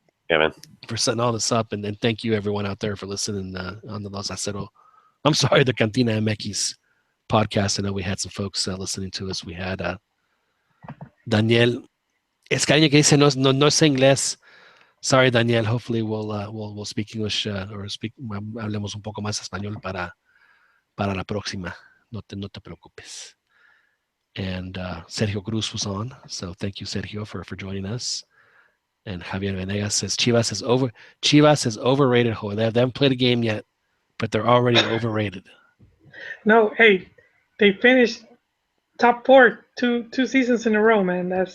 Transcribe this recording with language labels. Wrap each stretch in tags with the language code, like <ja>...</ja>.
<en>Yeah, man. For setting all this up, and thank you everyone out there for listening on the Los Acero. I'm sorry, the CantinaMX podcast. I know we had some folks listening to us. We had Daniel Escaña</en> <es>que dice no sé inglés.</es> <en>Sorry, Daniel. Hopefully we'll speak English</en> <es>hablemos un poco más español para la próxima. No te preocupes.</es> <en>And Sergio Cruz was on, so thank you, Sergio, for joining us. And Javier Venegas says Chivas is overrated. They haven't played a game yet, but they're already overrated. No, hey, they finished top 4 two seasons in a row, man.</en>